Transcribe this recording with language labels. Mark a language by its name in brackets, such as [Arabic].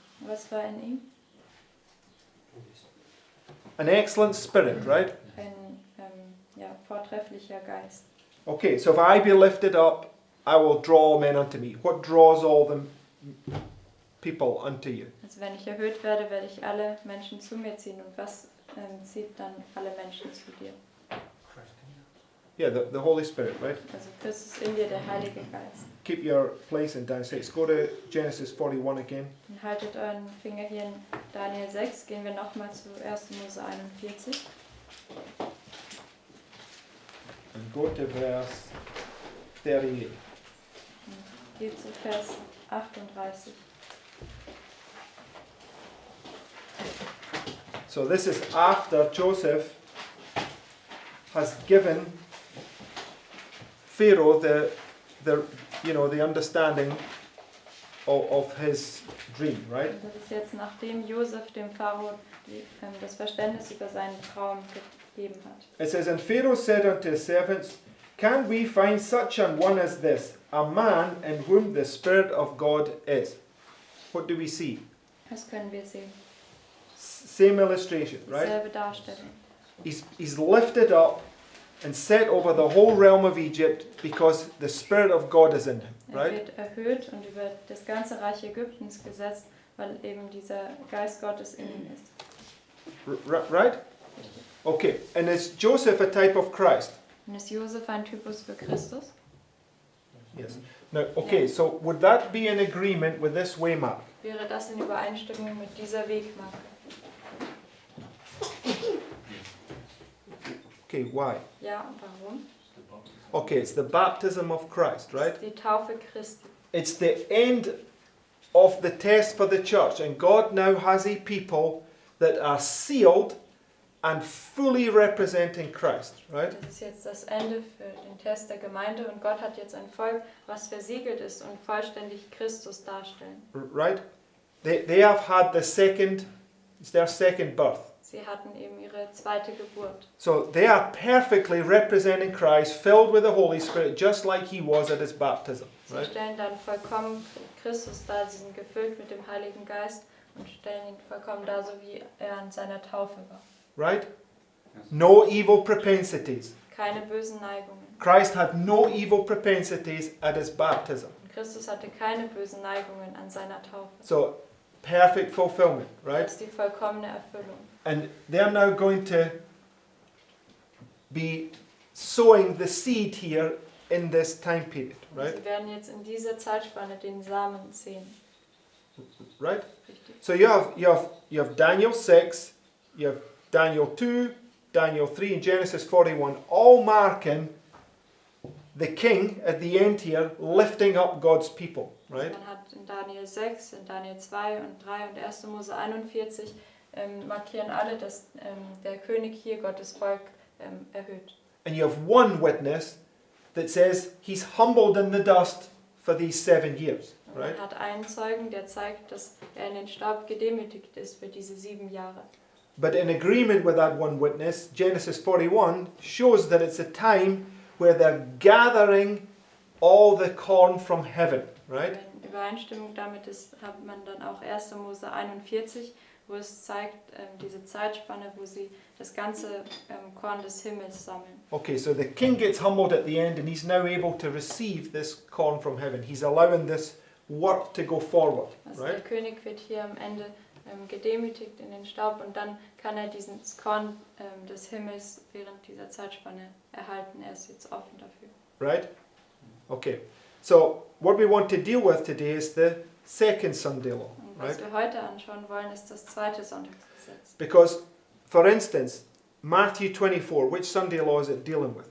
[German] Was war in ihm? [English] An excellent spirit, right? [German] Ein vortrefflicher Geist. [English] Okay, so if I be lifted up, I will draw men unto me. What draws all the people unto you? [German] Also wenn ich erhöht werde, werde ich alle Menschen zu mir ziehen. Und was zieht dann alle Menschen zu dir? [English] Yeah, the Holy Spirit, right? [German] Also Christus in dir, der Heilige Geist. [English] Keep your place in Daniel 6. Go to Genesis 41 again. [German] Und haltet euren Finger hier in Daniel 6. Gehen wir nochmal zu 1. Mose 41. [English] And go to verse 38. [German] Und geht zu Vers 38. [English] So this is after Joseph has given Pharaoh the understanding of his dream, right? [German] Und das ist jetzt nachdem Josef dem Pharao das Verständnis über seinen Traum gegeben hat. [English] It says, and Pharaoh said unto his servants, can we find such an one as this, a man in whom the Spirit of God is? What do we see? [German] Das können wir sehen. [English] Same illustration, right? [German] Selbe Darstellung. [English] He's lifted up and set over the whole realm of Egypt because the Spirit of God is in him. Right? [German] Wird erhöht und über das ganze Reich Ägyptens gesetzt, weil eben dieser Geist Gottes in ihm ist. [English] Right? Okay. And is Joseph a type of Christ? [German] Und ist Josef ein Typus für Christus? [English] Yes. Now, okay, so would that be in agreement with this waymark? [German] Wäre das in Übereinstimmung mit dieser Wegmarke? [English] Okay, why? [German] Ja, und warum? [English] Okay, it's the baptism of Christ, [German] Das [English] right? [German] ist die Taufe Christi. [English] It's the end of the test for the church, and God now has a people that are sealed and fully representing Christ, right? [German] Das ist jetzt das Ende für den Test der Gemeinde und Gott hat jetzt ein Volk, was versiegelt ist und vollständig Christus darstellen. [English] Right? They have had it's their second birth. [German] Sie hatten eben ihre zweite Geburt. [English] So they are perfectly representing Christ, filled with the Holy Spirit, just like he was at his baptism, [German] Sie [English] right? [German] stellen dann vollkommen Christus dar, sie sind gefüllt mit dem Heiligen Geist und stellen ihn vollkommen dar, so wie er an seiner Taufe war. [English] Right? No evil propensities. [German] Keine bösen Neigungen. [English] Christ had no evil propensities at his baptism. [German] Und Christus hatte keine bösen Neigungen an seiner Taufe. [English] So, perfect fulfillment, [German] Das [English] right? [German] ist die vollkommene Erfüllung. [English] And they're now going to be sowing the seed here in this time period, right? [German] Sie werden jetzt in dieser Zeitspanne den Samen sehen. [English] Right? [German] Richtig. [English] So you have Daniel 6, you have Daniel 2, Daniel 3, and Genesis 41, all marking the king at the end here lifting up God's people, right? [German] Man hat in Daniel 6, in Daniel 2 und 3 und 1. Mose 41 markieren alle, dass der König hier Gottes Volk erhöht. [English] And you have one witness that says he's humbled in the dust for these 7 years, [German] Und [English] right? [German] man hat einen Zeugen, der zeigt, dass er in den Staub gedemütigt ist für diese 7 Jahre. [English] But in agreement with that one witness, Genesis 41 shows that it's a time where they're gathering all the corn from heaven, right? [German] In Übereinstimmung damit hat man dann auch 1. Mose 41, wo es zeigt, diese Zeitspanne, wo sie das ganze Korn des Himmels sammeln. [English] Okay, so the king gets humbled at the end and he's now able to receive this corn from heaven. He's allowing this work to go forward, [German] Also der [English] right? [German] König wird hier am Ende gedemütigt in den Staub und dann kann er dieses Korn des Himmels während dieser Zeitspanne erhalten. Er ist jetzt offen dafür. [English] Right? Okay. So what we want to deal with today is the second Sunday law, [German] Und was wir heute anschauen wollen, ist das zweite Sonntagsgesetz. [English] Because, for instance, Matthew 24, which Sunday law is it dealing with?